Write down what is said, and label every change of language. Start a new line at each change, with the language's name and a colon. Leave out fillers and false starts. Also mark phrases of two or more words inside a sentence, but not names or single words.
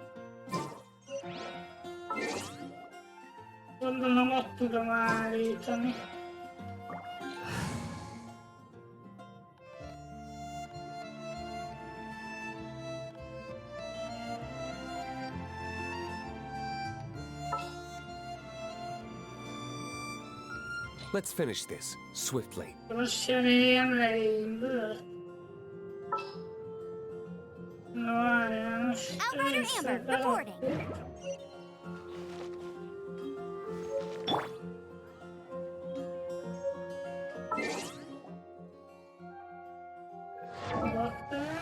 Hungarian: Gondolom ott tudom állítani.
English: Let's finish this swiftly.
Hungarian: Most cseréljem le énből. Na várjál, most
English: Outrider Amber, reporting.
Hungarian: Raktál.